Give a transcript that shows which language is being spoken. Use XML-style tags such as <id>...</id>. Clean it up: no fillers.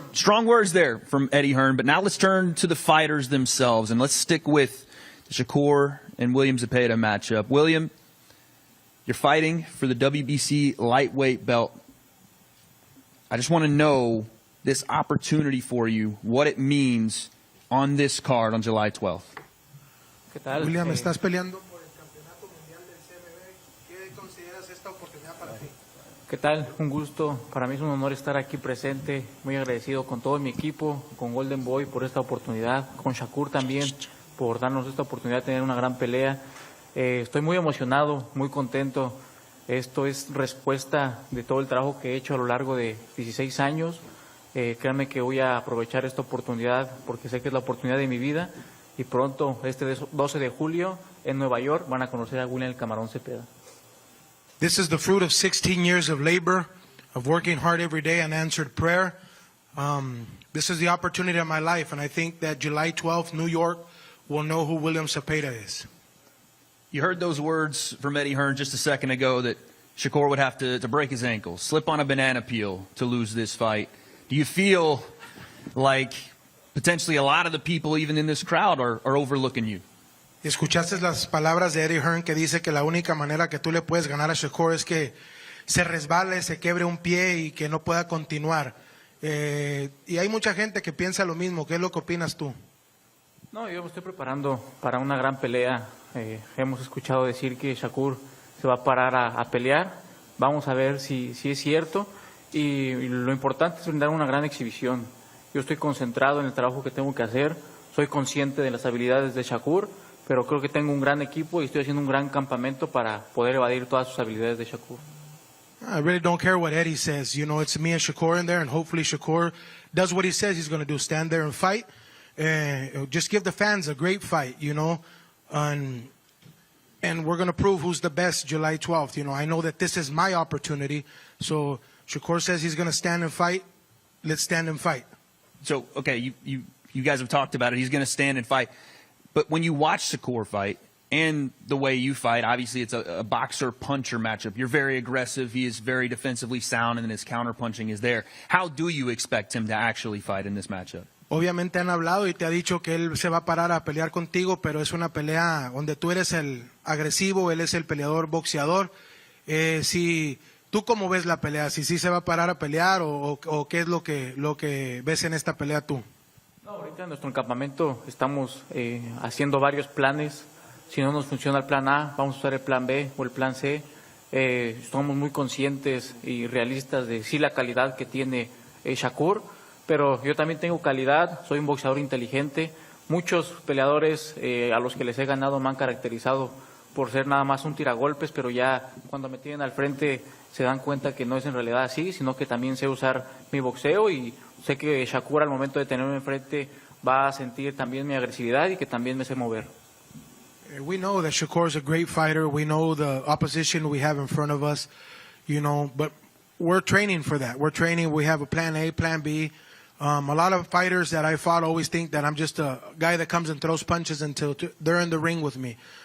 <en>Strong words there from Eddie Hearn, but now let's turn to the fighters themselves, and let's stick with the Shakur and William Zepeda matchup. William, you're fighting for the WBC lightweight belt. I just want to know this opportunity for you, what it means on this card on July 12th.</en> <es>¿Qué tal? William, estás peleando por el campeonato mundial del CMB. ¿Qué consideras esta oportunidad para ti? ¿Qué tal? Un gusto. Para mí es un honor estar aquí presente. Muy agradecido con todo mi equipo, con Golden Boy por esta oportunidad, con Shakur también por darnos esta oportunidad de tener una gran pelea. Estoy muy emocionado, muy contento. Esto es respuesta de todo el trabajo que he hecho a lo largo de 16 años. Créanme que voy a aprovechar esta oportunidad porque sé que es la oportunidad de mi vida y pronto, este 12 de julio, en Nueva York, van a conocer a William el Camarón Zepeda.</es> <en>This is the fruit of 16 years of labor, of working hard every day and answered prayer. This is the opportunity of my life, and I think that July 12th, New York, will know who William Zepeda is. You heard those words from Eddie Hearn just a second ago that Shakur would have to break his ankle, slip on a banana peel to lose this fight. Do you feel like potentially a lot of the people even in this crowd are overlooking you?</en> <es>Escuchaste las palabras de Eddie Hearn que dice que la única manera que tú le puedes ganar a Shakur es que se resbale, se quiebre un pie y que no pueda continuar. Y hay mucha gente que piensa lo mismo. ¿Qué es lo que opinas tú? No, yo me estoy preparando para una gran pelea. Hemos escuchado decir que Shakur se va a parar a pelear. Vamos a ver si es cierto. Y lo importante es brindar una gran exhibición. Yo estoy concentrado en el trabajo que tengo que hacer. Soy consciente de las habilidades de Shakur, pero creo que tengo un gran equipo y estoy haciendo un gran campamento para poder evadir todas sus habilidades de Shakur.</es> <en>I really don't care what Eddie says. You know, it's me and Shakur in there, and hopefully Shakur does what he says he's going to do, stand there and fight. Just give the fans a great fight, you know, and we're going to prove who's the best July 12th. You know, I know that this is my opportunity, so Shakur says he's going to stand and fight. Let's stand and fight. So, okay, you guys have talked about it. He's going to stand and fight. But when you watch Shakur fight and the way you fight, obviously it's a boxer-puncher matchup. You're very aggressive. He is very defensively sound, and then his counter-punching is there. How do you expect him to actually fight in this matchup?</en> <es>Obviamente han hablado y te ha dicho que él se va a parar a pelear contigo, pero es una pelea donde tú eres el agresivo, él es el peleador boxeador. Si tú cómo ves la pelea, si sí se va a parar a pelear o qué es lo que ves en esta pelea tú. No, ahorita en nuestro campamento estamos haciendo varios planes. Si no nos funciona el plan A, vamos a usar el plan B o el plan C. Estamos muy conscientes y realistas de sí la calidad que tiene Shakur, pero yo también tengo calidad, soy un boxeador inteligente. Muchos peleadores a los que les he ganado me han caracterizado por ser nada más un tiragolpes, pero ya cuando me tienen al frente se dan cuenta que no es en realidad así, sino que también sé usar mi boxeo y sé que Shakur al momento de tenerme enfrente va a sentir también mi agresividad y que también me sé mover.</es> <en>We know that Shakur is a great fighter. We know the opposition we have in front of us, you know, but we're training for that. We're training. We have a plan A, plan B. A lot of fighters that I fought always think that I'm just a guy that comes and throws punches until they're in the ring with me.</en>